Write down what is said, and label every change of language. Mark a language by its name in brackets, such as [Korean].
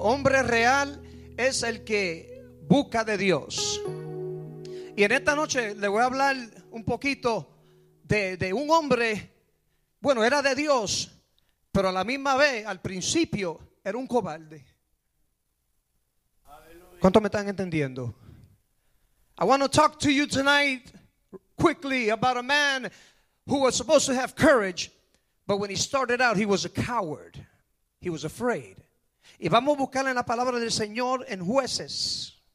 [Spanish] Hombre real es el que busca de Dios. Y en esta noche le voy a hablar un poquito de un hombre. Bueno, era de Dios, pero a la misma vez, al principio, era un cobarde. ¿Cuánto me están entendiendo? [English] I want to talk to you tonight quickly about a man who was supposed to have courage, but when he started out, he was a coward. He was afraid. [Spanish] Y vamos a buscar en la palabra del Señor en Jueces.